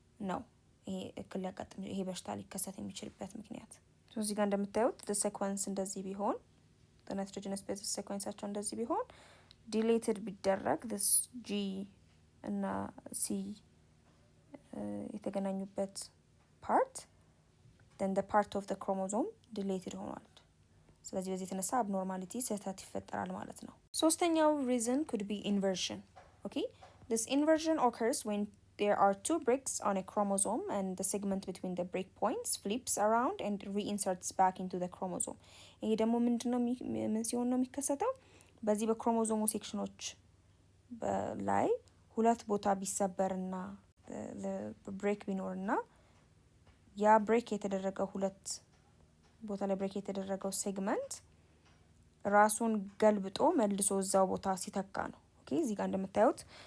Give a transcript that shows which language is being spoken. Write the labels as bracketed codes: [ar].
[am] ነው ይሄ እክል ሊያጋጥም ይሄ በሽታ ሊከሰት የሚችልበት ምክንያት። እዚህ ጋር እንደምታዩት the sequence እንደዚህ ቢሆን [en] the nitrogenous base sequence [am] አቸው እንደዚህ ቢሆን deleted ቢደረግ this G እና C የተገናኙበት part [en] then the part of the chromosome deleted [am] ሆኗል። ስለዚህ በዚህ የተነሳ abnormality ስህተት ይፈጠራል ማለት ነው። ሶስተኛው [en] reason could be inversion. Okay, this inversion occurs when there are 2 breaks on a chromosome and the segment between the break points flips around and reinserts back into the chromosome. [am] ይሄ ደግሞ ምንድነው ምን ሲሆን ነው የሚከሰተው? በዚህ በክሮሞዞሙ ሴክሽኖች ላይ ሁለት ቦታ ቢሰበርና ብሬክ ቢኖርና ያ ብሬክ የተደረገው ሁለት ቦታ ላይ ብሬክ የተደረገው ሴግመንት ራሱን ገልብጦ መልሶ እዛው ቦታ ሲተካ ነው። ኦኬ እዚህ ጋር እንደምታዩት